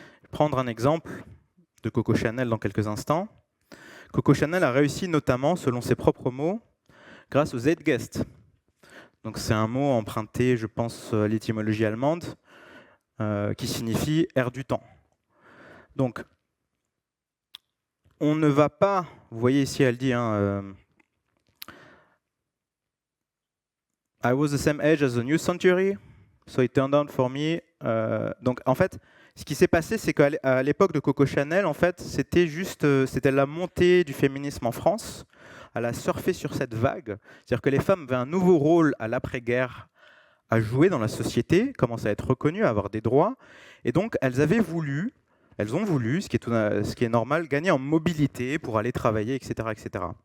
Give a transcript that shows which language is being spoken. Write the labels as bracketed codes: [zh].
[fr] Prendre un exemple de Coco Chanel dans quelques instants. Coco Chanel a réussi notamment, selon ses propres mots, grâce au Zeitgeist. Donc c'est un mot emprunté, je pense, à l'étymologie allemande, qui signifie air du temps. Donc, on ne va pas, vous voyez ici, elle dit, [en] I was the same age as the new century, so it turned out for me. [fr] Donc en fait, ce qui s'est passé, c'est qu'à l'époque de Coco Chanel, en fait, c'était la montée du féminisme en France. Elle a surfé sur cette vague, c'est-à-dire que les femmes avaient un nouveau rôle à l'après-guerre à jouer dans la société, commençaient à être reconnues, à avoir des droits, et donc elles ont voulu, ce qui est normal, gagner en mobilité pour aller travailler, etc., etc.